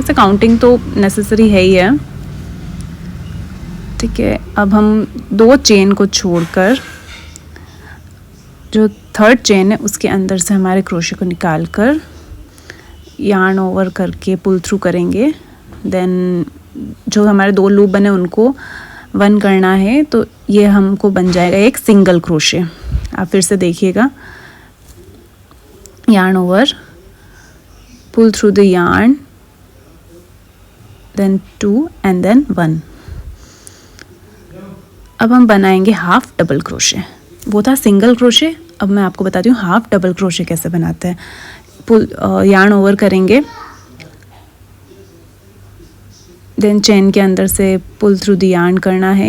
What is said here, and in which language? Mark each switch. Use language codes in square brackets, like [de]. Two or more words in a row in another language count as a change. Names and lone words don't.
[hi] वैसे काउंटिंग तो नेसेसरी है ही है। ठीक है, अब हम 2 चेन को छोड़कर जो [en] third chain [hi] है उसके अंदर से हमारे क्रोशे को निकाल कर [en] yarn over [hi] करके [en] pull through [hi] करेंगे। देन जो हमारे 2 लूप बने उनको 1 करना है, तो ये हमको बन जाएगा एक [en] single crochet. [hi] आप फिर से देखिएगा। [en] yarn over, pull through the yarn, then 2 and then 1। [hi] अब हम बनाएंगे [en] half double crochet. [hi] वो था [en] single crochet, [hi] अब मैं आपको बताती हूँ [en] half double crochet [hi] कैसे बनाते हैं। [en] pull yarn over [hi] करेंगे, [en] then chain [hi] के अंदर से [en] pull through the yarn [hi] करना है।